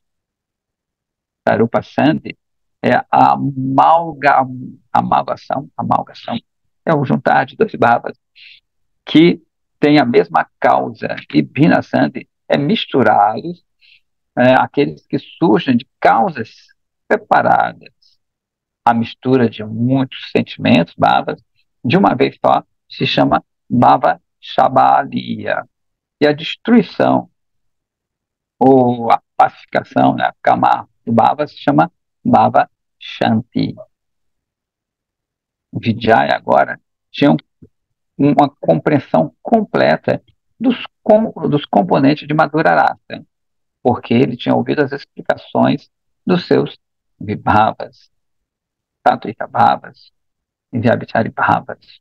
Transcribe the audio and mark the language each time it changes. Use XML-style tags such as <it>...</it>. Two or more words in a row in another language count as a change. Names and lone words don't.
<pt>Sarupasandhi é a amalgação, é o juntar de 2 Bhavas que têm a mesma causa, e Bhinasandhi é misturá-los, aqueles que surgem de causas separadas. A mistura de muitos sentimentos, bhavas, de uma vez só, se chama</pt> <sa>bhava shabaliya.</sa> <pt>E a destruição, ou a pacificação, né, a kama do bhava, se chama</pt> <sa>bhava shanti.</sa> <pt>Vijaya agora tinha uma compreensão completa dos componentes de Madhurarasa, porque ele tinha ouvido as explicações dos seus vibhavas,</pt> <sa>Tattvika Bhavas</sa> <pt>e</pt> <sa>Vyabhichari Bhavas.</sa>